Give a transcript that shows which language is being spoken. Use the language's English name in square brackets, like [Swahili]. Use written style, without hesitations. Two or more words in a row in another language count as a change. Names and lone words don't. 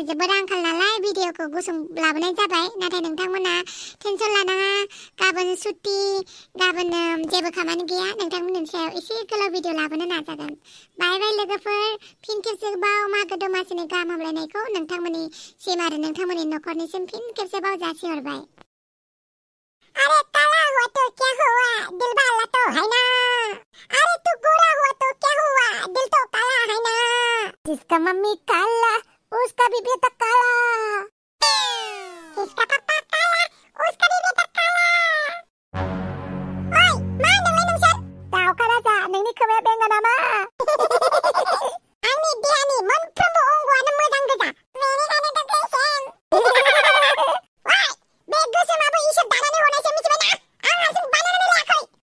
[Bodo] जोबोद आंखाल नालाय भिडिअखौ गुसुं लाबोनाय जाबाय नाथाय नोंथांमोना टेनसन लानाङा गाबोन सुटि गाबोन जेबो खामानि गैया नोंथांमोननि सायाव एसे गोलाव भिडिअ लाबोनो नाजागोन बाय बाय लोगोफोर फिन खेबसेबाव मागो दमासिनि गाहाम हामलायनायखौ नोंथांमोननि सिम आरो नोंथांमोननि नखरनिसिम फिन खेबसेबाव जासिहरबाय [Hindi] अरे काला हुआ तो क्या हुआ दिल वाला तो है ना अरे तू गोरा हुआ तो क्या हुआ दिल तो काला है ना जिसका मम्मी काला उसका भी बेटा काला जिसका पापा काला उसका भी बेटा काला [Bodo] ओय मा होनदोंलै नोंसोर दावखाला जा नोंनि खोमाया बेंगा नामा आंनि देहानि मोनफ्रोमबो अंगआनो मोजां गोजा बेनिखायनो तो गोसोम वाय बे गोसोमाबो इसोर दानानै हरनायसो मिथिबाय ना आं हारसिं बानायनानै लायाखै